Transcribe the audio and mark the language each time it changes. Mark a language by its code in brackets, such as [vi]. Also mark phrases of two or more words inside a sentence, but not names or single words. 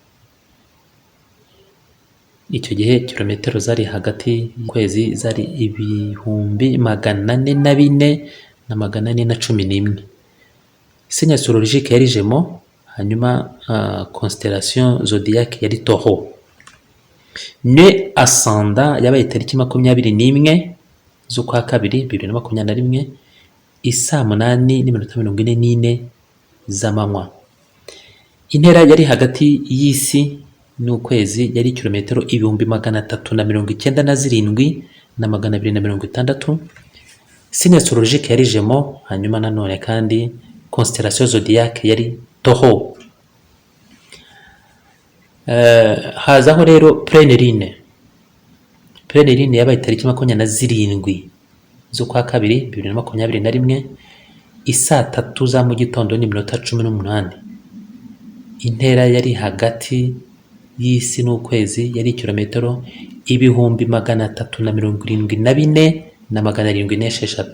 [rw] Icyo gihe kilometero zari hagati y'ukwezi zari 404 na 411. [fr] Signe astrologique [rw] yari Gémeaux, hanyuma [fr] constellation zodiaque [rw] yari Taureau. [fr] Ne ascendant [rw] yabaye tariki 21 z'ukwa kabiri 2021 isaa 8:44 z'amanywa. Intera yari hagati y'isi n'ukwezi yari kilometero 397 na 260. [fr] Signe astrologique [rw] yari Gémeaux, hanyuma nanone kandi [fr] constellation zodiaque [rw] yari Taureau. Hazaho rero [fr] pleine lune. Pleine lune [rw] yabaye tariki 27 z'ukwa kabiri 2021 isaa 3 za mu gitondo n'iminota 18. Intera yari hagati y'isi n'ukwezi yari kilometero 374 na 706.